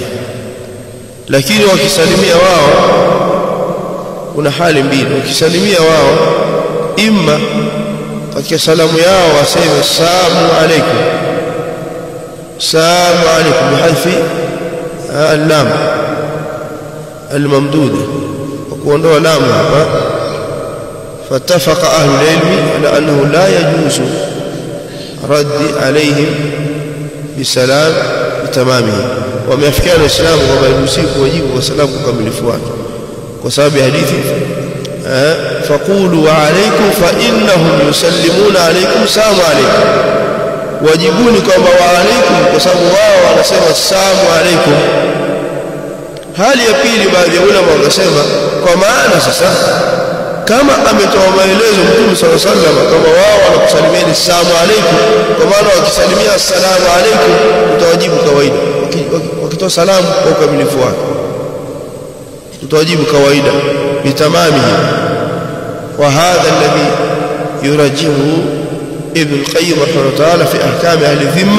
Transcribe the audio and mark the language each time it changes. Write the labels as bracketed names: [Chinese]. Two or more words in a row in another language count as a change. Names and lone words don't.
[Swahili] Lakini wakisalimia wao kuna hali mbili. Wakisalimia wao, imma katika salamu yao waseme [Arabic] سلام عليكم، سلام عليكم بحذف اللام الممدودة, [Swahili] وkuondoa lam hapa. [Arabic] فاتفق أهل العلم على أنه لا يجوز رد عليهم بسلام بتمامه، [Swahili] wameafikiana Waislamu kwamba haruhusiwi kuwajibu kwa salamu kamilifu wake, kwa sababu hadithi [Arabic] فقولوا وعليكم فإنهم يسلمون عليكم سلام عليكم, [Swahili] wajibuni kwamba [Arabic] وعليكم, [Swahili] kwa sababu wao wanasema [Arabic] سلام عليكم. [Swahili] Hali ya pili, baadhi ya ulama wakasema kwa maana sasa kama ametoa maelezo Mtume [Arabic] صلى الله عليه وسلم [Swahili] kama wao wanakusalimia [Arabic] سلام عليكم, [Swahili] kwa maana wakisalimia [Arabic] السلام عليكم [Swahili] utawajibu kawaida, wakitoa salamu kwa ukamilifu wake. tutawajibu kawaida [Arabic] bitamamihi. وهذا الذي يرجحه ابن القيم رحمه الله تعالى في أحكام أهل الذمة.